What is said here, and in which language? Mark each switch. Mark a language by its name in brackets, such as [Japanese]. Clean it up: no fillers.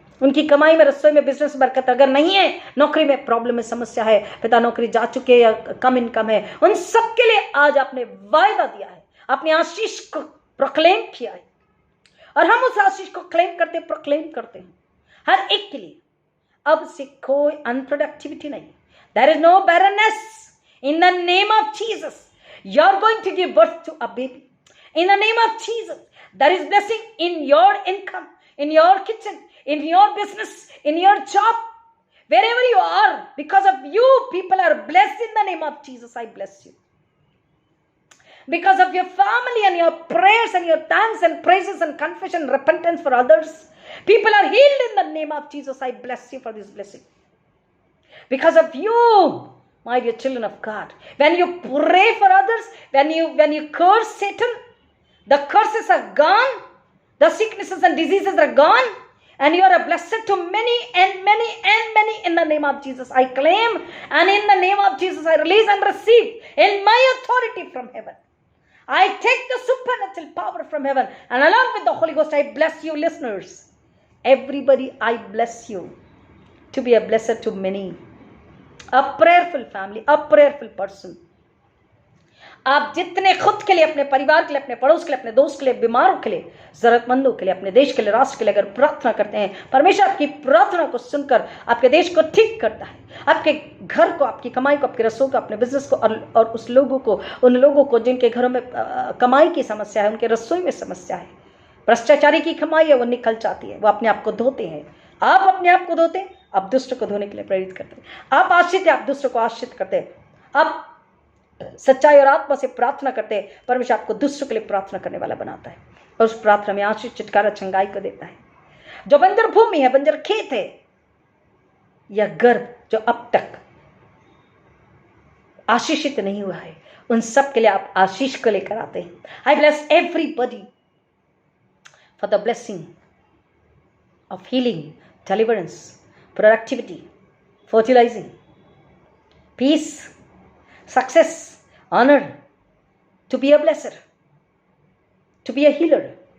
[Hindi] उनकी कमाई में, रसोई में, बिजनेस में बरकत अगर नहीं है, नौकरी में प्रॉब्लम है, समस्या है, पिता नौकरी जा चुके या कम इनकम है, उन सब के लिए आज आपने वायदा दिया है, अपनी आशीष को प्रोक्लेम किया है और हम उस आशीष को क्लेम करते, प्रोक्लेम करते हैं हर एक के लिए। अब से कोई अनप्रोडक्टिविटी नहीं, [English] There is no barrenness in the name of Jesus. You are going to give birth to a baby in the name of Jesus. There is blessing in your income, in your kitchen, in your business, in your job, wherever you are, because of you, people are blessed in the name of Jesus. I bless you. Because of your family and your prayers and your thanks and praises and confession, repentance for others, people are healed in the name of Jesus. I bless you for this blessing. Because of you, my dear children of God, when you pray for others, when you curse Satan, the curses are gone. The sicknesses and diseases are gone, and you are a blessed to many and many and many in the name of Jesus. I claim, and in the name of Jesus, I release and receive in my authority from heaven. I take the supernatural power from heaven, and along with the Holy Ghost, I bless you, listeners. Everybody, I bless you to be a blessed to many. A prayerful family, a prayerful person. [Hindi] आप जितने खुद के लिए, अपने परिवार के लिए, अपने पड़ोस के लिए, अपने दोस्त के लिए, बीमारों के लिए, जरूरतमंदों के लिए, अपने देश के लिए, राष्ट्र के लिए अगर प्रार्थना करते हैं, परमेश्वर आपकी प्रार्थना को सुनकर आपके देश को ठीक करता है, आपके घर को, आपकी कमाई को, आपके रसोई को, अपने बिजनेस को और उस लोगों को, उन लोगों को जिनके घरों में कमाई की समस्या है, उनके रसोई में समस्या है, भ्रष्टाचारी की कमाई है, वो निकल जाती है, वो अपने आप को धोते हैं। आप अपने आप को धोते हैं, आप दुष्ट को धोने के लिए प्रेरित करते हैं। आप आश्रित हैं, आप दूसरों को आश्रित करते हैं। आप सच्चाई और आत्मा से प्रार्थना करते हैं, परमेश्वर आपको दूसरों के लिए प्रार्थना करने वाला बनाता है और उस प्रार्थना में आशीष, छुटकारा, चंगाई को देता है। जो बंजर भूमि है, बंजर खेत है या गर्भ जो अब तक आशीषित नहीं हुआ है, उन सब के लिए आप आशीष को लेकर आते हैं। [English] I bless everybody for the blessing of healing, deliverance, productivity, fertilising, peace, success, honor, to be a blesser, to be a healer,